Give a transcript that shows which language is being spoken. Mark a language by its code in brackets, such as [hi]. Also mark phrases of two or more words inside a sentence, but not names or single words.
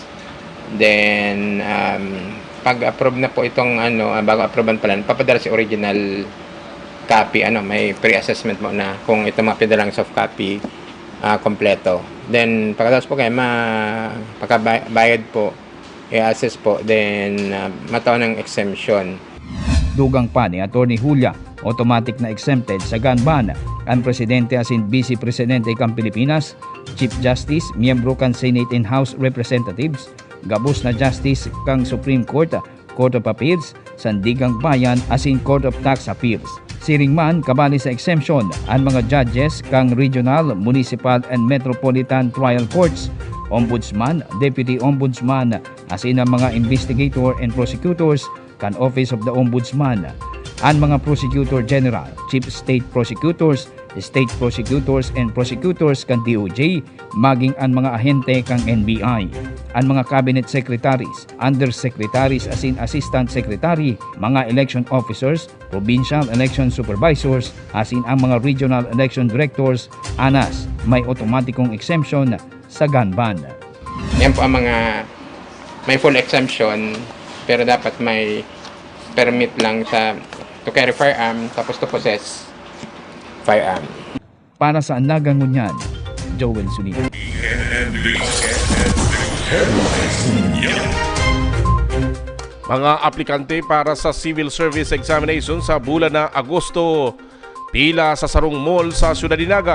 [bik] Then, pag-approve na po itong bago approvean pala, papadala si original copy, may pre-assessment mo na kung ito mapidalang [en] soft copy [bik] kompleto. Then, pagkatapos po kayo, pagkabayad po, i-assess po, then mataon ng exemption. Dugang pa ni Atty. Julia, automatic na exempted sa gun ban ang presidente asin Vice Presidente kang Pilipinas, Chief Justice, miyembro kan Senate and House Representatives, gabos na Justice kang Supreme Court, Court of Appeals, Sandigang Bayan asin Court of Tax Appeals. Siring man kabali sa exemption ang mga judges kang Regional, Municipal and Metropolitan Trial Courts, Ombudsman, Deputy Ombudsman asin ang mga investigator and prosecutors kan Office of the Ombudsman, ang mga Prosecutor General, Chief State Prosecutors, State Prosecutors and Prosecutors kan DOJ, maging ang mga ahente kang NBI, ang mga Cabinet Secretaries, Undersecretaries asin Assistant Secretary, mga Election Officers, Provincial Election Supervisors, asin ang mga Regional Election Directors, ANAS, may automatikong exemption sa gun ban. [tl] Yan po ang mga may [en] full exemption, [tl] pero dapat may permit lang [en] to carry firearm [tl] tapos [en] to possess firearm. [bik] Para sa Nagangunyan, Joel Sunil. Mga aplikante para sa Civil Service Examination sa bulan na Agosto, pila sa Sarong Mall sa Ciudad de Naga.